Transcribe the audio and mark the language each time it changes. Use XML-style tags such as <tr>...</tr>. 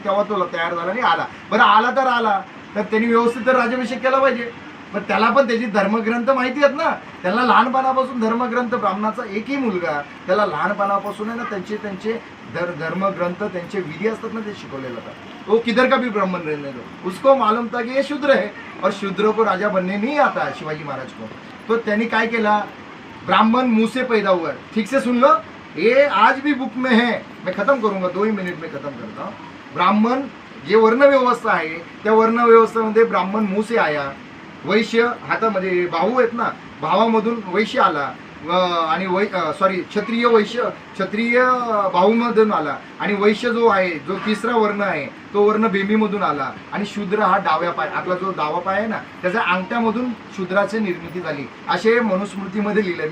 <mr>तेव्हा तो तयार झाला आणि आला. बरं आला तर त्यांनी व्यवस्थित तर राज्याभिषेक केला पाहिजे. पण त्याला पण त्याची धर्मग्रंथ माहिती आहेत ना. त्याला लहानपणापासून धर्मग्रंथ, ब्राह्मणाचा एकही मुलगा त्याला लहानपणापासून आहे ना त्यांचे धर्मग्रंथ, त्यांचे विधी असतात ना, ते शिकवले जातात.</mr> <hi>वो किधर का भी ब्राह्मण रहने दो, उसको मालूम था कि ये शूद्र है और शूद्र को राजा बनने नहीं आता शिवाजी महाराज को.</hi> <mr>तो त्यांनी काय केला,</mr> <hi>ब्राह्मण मुंह से पैदा हुआ है. ठीक से सुन लो, ये आज भी बुक में है. मैं खत्म करूंगा, 2 ही मिनट में खत्म करता हूँ.</hi> <mr>ब्राह्मण जे वर्ण व्यवस्था आहे त्या वर्ण व्यवस्थेमध्ये ब्राह्मण</mr> <hi>मुंह से आया.</hi> <mr>वैश्य हातामध्ये भाऊ आहेत ना, भावामधून वैश्य आला. आणि क्षत्रिय वैश्य, क्षत्रिय भाऊमधून आला, आणि वैश्य जो आहे, जो तिसरा वर्ण आहे, तो वर्ण बेंबीमधून आला, आणि शूद्र हा डाव्या पाय, आपला जो डावा पाय आहे ना, त्याच्या अंगठ्यामधून शूद्राची निर्मिती झाली, असे मनुस्मृतीमध्ये लिहिलं.</mr>